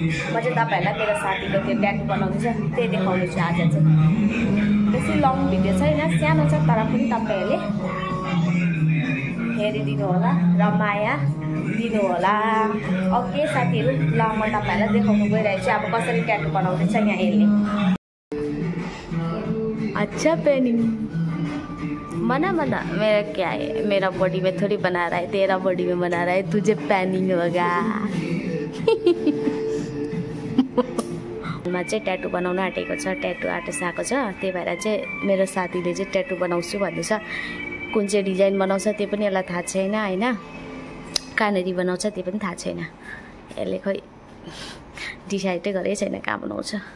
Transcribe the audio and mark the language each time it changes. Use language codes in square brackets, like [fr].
[ne] म चाहिँ तपाईहरुलाई मेरो साथीले त्यो ट्याटू बनाउँदैछ त्यही देखाउँदैछु आज चाहिँ। बेसी लङ भिडियो छैन, सानो छ तर पनि तपाईहरुले हेरिदिनु होला र माया दिनु होला। ओके साथीहरु, ल म तपाईहरुलाई देखाउन गइरहेको छु अब कसरी ट्याटू बनाउँदैछ यहाँ हेर्ने। [hi] अच्छा पेनिङ मना मना, मेरा क्या है, मेरा बॉडी में थोड़ी बना रहा है, तेरा बॉडी में बना रहा है, तुझे पेनिङ होगा। [ne] मा चाहिँ ट्याटू बनाउन आँटेको छ, ट्याटू आर्टिस्ट आएको छ, त्यही भएर चाहिँ मेरो साथीले चाहिँ ट्याटू बनाउँछु भन्दैछ। कुन चाहिँ डिजाइन बनाउँछ त्यो पनि यसलाई थाहा छैन हैन, कहाँनेरि बनाउँछ त्यो पनि थाहा छैन। यसले खै डिसाइडै गरेकै छैन कहाँ बनाउँछ।